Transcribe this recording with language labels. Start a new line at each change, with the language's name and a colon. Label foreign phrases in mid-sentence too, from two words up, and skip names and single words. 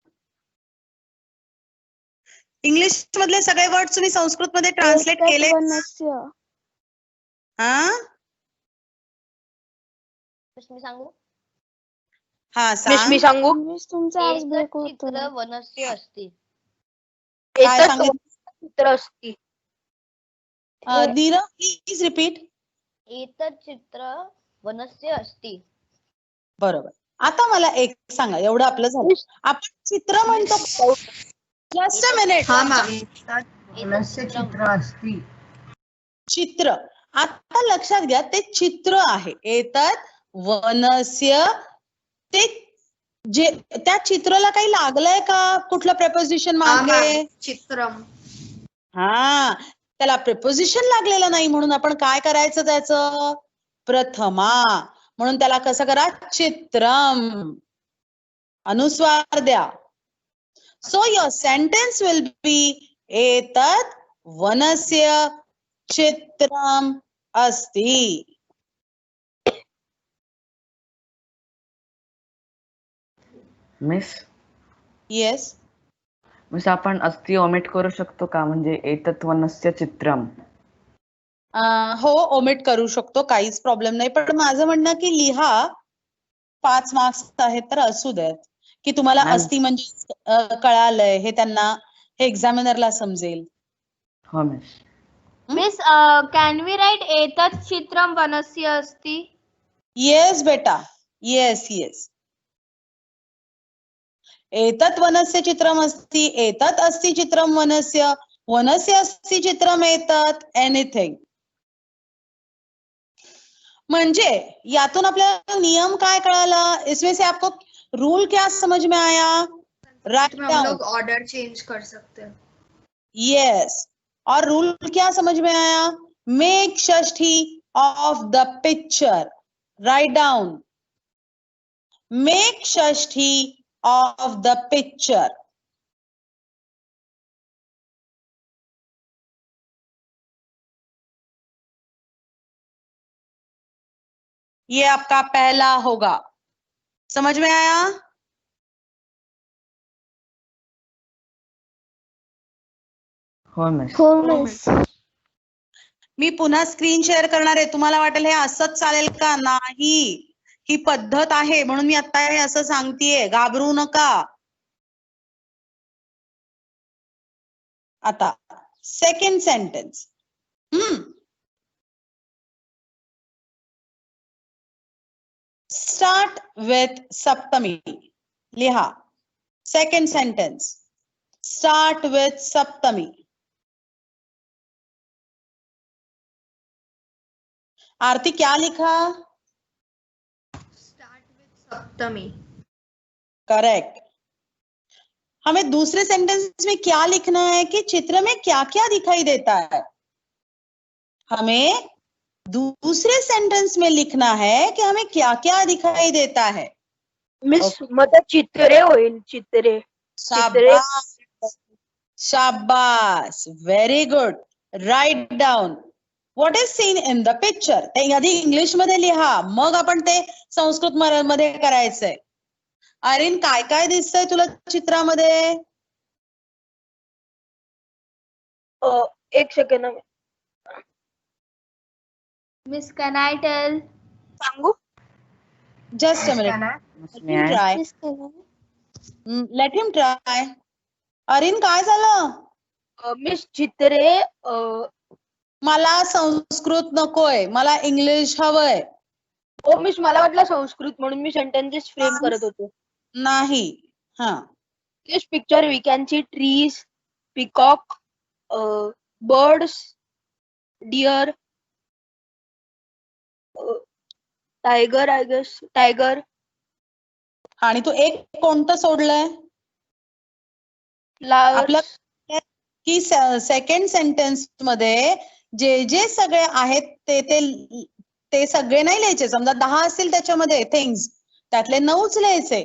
Marathi: इंग्लिश मधले सगळे वर्ड तुम्ही संस्कृत मध्ये ट्रान्सलेट केले? हा मी सांगू? हा सांग. मी सांगू?
Sanskrit: चित्र वनस्य अस्ति.
Marathi: काय सांगितलं?
Sanskrit: चित्र असती.
English: नीरव please repeat.
Sanskrit: एतत् चित्र वनस्य अस्ति.
Marathi: बरोबर. आता मला एक सांगा, एवढं आपलं झालं. आपण चित्र म्हणतो.
English: just a minute.
Marathi: हा मॅम.
Sanskrit: वनस्य चित्र अस्ति. चित्र.
Marathi: आता लक्षात घ्या, ते चित्र आहे.
Sanskrit: एतत् वनस्य.
Marathi: ते जे त्या चित्राला काही लागलंय का? कुठलं प्रेपोजिशन मागे?
Sanskrit: चित्रम.
Marathi: हा, त्याला प्रेपोजिशन लागलेलं नाही म्हणून आपण काय करायचं? त्याचं प्रथमा. म्हणून त्याला कसं करा? चित्रम. अनुस्वार द्या.
English: so your sentence will be
Sanskrit: एतत् वनस्य चित्रम अस्ति.
Marathi: मिस येस. मिस आपण अस्ति ओमिट करू शकतो का? म्हणजे
Sanskrit: एतत् वनस्य चित्रम.
Marathi: हो, ओमिट करू शकतो, काहीच प्रॉब्लेम नाही. पण माझं म्हणणं की लिहा, 5 मार्क्स आहेत तर असू देत, की तुम्हाला मॅम. अस्ति म्हणजे कळालंय हे, त्यांना हे एक्झामिनरला समजेल. हो मिस.
English: Miss, can we write
Sanskrit: एतत् चित्रम् वनस्य अस्ति?
English: yes बेटा, yes yes.
Sanskrit: एतत् वनस्य चित्रम अस्ति, एतत् अस्ति चित्रम वनस्य, वनस्य अस्ति चित्रम एतत्, एनीथिंग.
Marathi: म्हणजे यातून आपल्याला नियम काय कळाला?
Hindi: इसमें से आपको रूल क्या समझ में आया? राइट हम डाउन. लोग
English: order change
Hindi: कर सकते हैं. यस. और रूल क्या समझ में आया?
English: make षष्ठी of the picture. right down. make षष्ठी of the picture.
Hindi: ये आपका पहला होगा. समझ में आया?
Marathi: हो मिस. हो मिस. मी पुन्हा
English: screen share
Marathi: करणार आहे. तुम्हाला वाटेल हे असंच चालेल का? नाही, ही पद्धत आहे म्हणून मी आता हे असं सांगतेय. घाबरू नका. आता
English: second sentence. start with सप्तमी.
Marathi: लिहा
English: second sentence. start with सप्तमी.
Hindi: आरती क्या लिखा?
English: start with सप्तमी. correct.
Hindi: हमें दूसरे सेंटेंस में क्या लिखना है कि चित्र में क्या क्या दिखाई देता है? हमें दूसरे सेंटेंस में लिखना है कि हमें क्या क्या दिखाई देता है.
Marathi: मिस मग चित्रे होईल. चित्रे. शाबाश, शाबाश,
English: very good. right down. what is seen in the picture.
Marathi: ते आधी इंग्लिश मध्ये लिहा, मग आपण ते संस्कृत मध्ये करायचंय. आर्यन, काय काय दिसतंय तुला चित्रामध्ये? एक सेकंड.
English: Miss, can I tell?
Marathi: सांगू?
English: just a minute. May I? try. let him try.
Marathi: अरिन काय झालं? मिस चित्रे मला संस्कृत नकोय, मला इंग्लिश हवंय. ओ मिस मला वाटलं संस्कृत म्हणून मी
English: sentences frame
Marathi: करत होते. नाही. हा.
English: This picture we can see trees, peacock, birds, deer, tiger, I guess, tiger,
Marathi: आणि तू एक कोणतं सोडलंय?
English: flowers.
Marathi: आपलं की
English: second sentence
Marathi: मध्ये जे जे सगळे आहेत ते सगळे नाही लिहायचे. समजा 10 असतील त्याच्यामध्ये थिंग्स, त्यातले 9च लिहायचे.